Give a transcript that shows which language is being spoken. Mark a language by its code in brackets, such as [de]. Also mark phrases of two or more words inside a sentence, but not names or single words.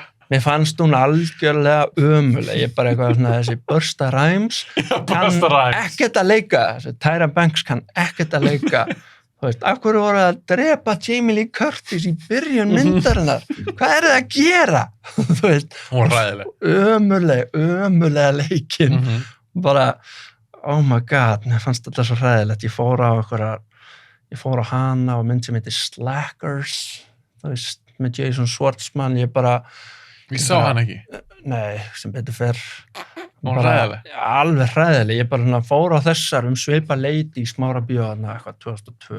[is] Mér fannst hún algjörlega ömurleg, ég bara eitthvað svona þessi Busta Rhymes kann ekkert að leika, þessi Tyra Banks kann ekkert að leika, þú veist, af hverju voru að drepa Jamie Lee Curtis í byrjun myndarinnar, hvað er það að gera? Þú veist, hún var hræðileg. Ömurlega leikinn, bara, [en] oh my god, [is] mér fannst þetta svo hræðilegt, ég fór á hana og mynd sem heitir Slackers, þú veist, með Jason Schwartzman, ég sá hann ekki? Nei, sem betur fer. Hún var hræðileg? Alveg hræðileg, ég bara fór á þessar sveipa leiti í Smára bíóðana, eitthvað 2002.